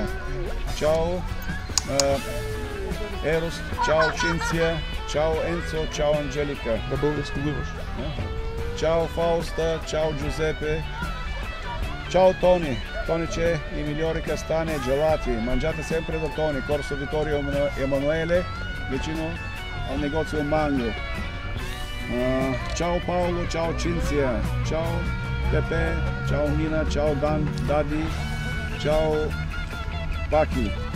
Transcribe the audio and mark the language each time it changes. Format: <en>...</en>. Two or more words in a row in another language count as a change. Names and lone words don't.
<it>Ciao Eros, ciao Cinzia, ciao Enzo, ciao Angelica.</it> <bg>На български го имаш.</bg> <it>Ciao Fausta, ciao Giuseppe, ciao Tony. Tony c'è i migliori castani e gelati, mangiate sempre da Tony, Corso Vittorio Emanuele, vicino al negozio Magno. Ciao Paolo, ciao Cinzia, ciao Pepe, ciao Nina, ciao Daddy, ciao Pacchi.</it>